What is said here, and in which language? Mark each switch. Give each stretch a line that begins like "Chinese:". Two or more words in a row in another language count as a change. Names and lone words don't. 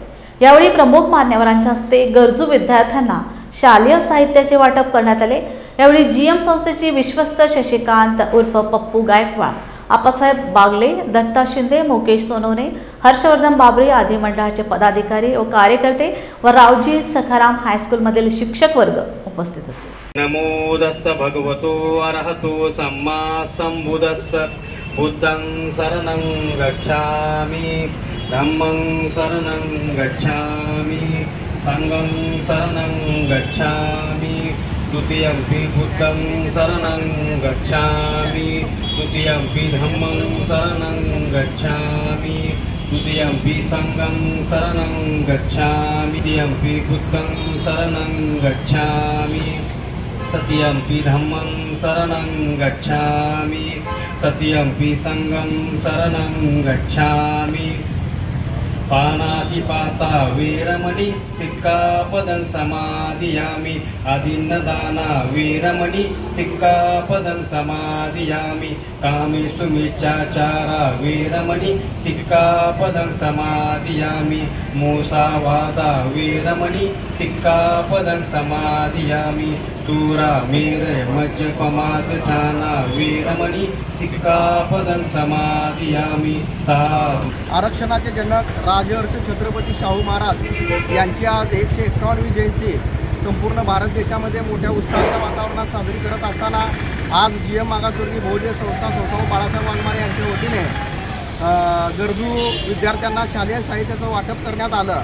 Marathi: यावेळी प्रमुख मान्यवरांच्या हस्ते गरजू विद्यार्थ्यांना शालेय साहित्याचे वाटप करण्यात आले। यावेळी जीएम संस्थेचे विश्वस्त शशिकांत उर्फ पप्पू गायकवाड, आप्पासाहेब बागले, दत्ता शिंदे, मुकेश सोनवणे, हर्षवर्धन बाबरे आदी मंडळाचे पदाधिकारी व कार्यकर्ते व रावजी सखाराम हायस्कूल मधील शिक्षक वर्ग उपस्थित होते।
Pali: नमो तस्स भगवतो अरहतो सम्मा संबुद्धस्स बुद्धं शरणं गच्छामि धम्मं शरणं गच्छामि संघं शरणं गच्छामि द्वितीयंपि बुद्धं शरणं गच्छामि तृतीयंपि धम्मं शरणं गच्छामि तृतीयंपि संघं शरणं गच्छामि तृतीयंपि बुद्धं शरणं गच्छामि तृतीयंपि धम्मं शरणं गच्छामि तृतीयंपि संघं शरणं गच्छामि पानातिपाता वेरमणि सिक्कापदं समादियामि आदिन्नदाना वेरमणि सिक्कापदं समादियामि कामेषु मिथ्याचारा वेरमणि सिक्कापदं समादियामि मोसावादा वेरमणि सिक्कापदं समादियामि तूरा मेर मज्जपमादधाना वेरमणि सिक्कापदं समादियामि
Marathi: आरक्षणाचे जनक राजर्षी छत्रपती शाहू महाराज यांची आज 151वी जयंती संपूर्ण भारत देशामध्ये मोठ्या उत्साहाच्या वातावरणात साजरी करत असताना आज जीएम मागासवर्गीय बहुउद्देशीय संस्था संस्थापक बाळासाहेब वाघमारे यांच्या वतीने गरजू विद्यार्थ्यांना शालेय साहित्याचं वाटप करण्यात आलं।